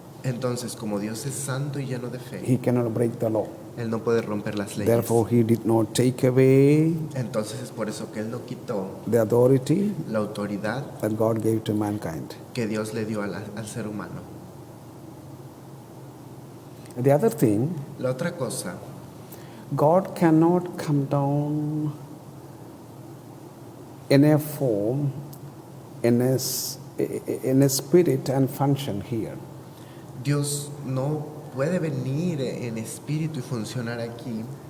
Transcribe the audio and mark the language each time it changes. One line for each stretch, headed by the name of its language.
Spanish: Entonces, como Dios es santo y lleno de fe,
English: He cannot break the law.
Spanish: Él no puede romper las leyes.
English: Therefore, He did not take away
Spanish: Entonces es por eso que Él no quitó
English: the authority
Spanish: la autoridad
English: that God gave to mankind.
Spanish: que Dios le dio al ser humano.
English: The other thing,
Spanish: La otra cosa,
English: God cannot come down in a form, in a spirit and function here.
Spanish: Dios no puede venir en espíritu y funcionar aquí,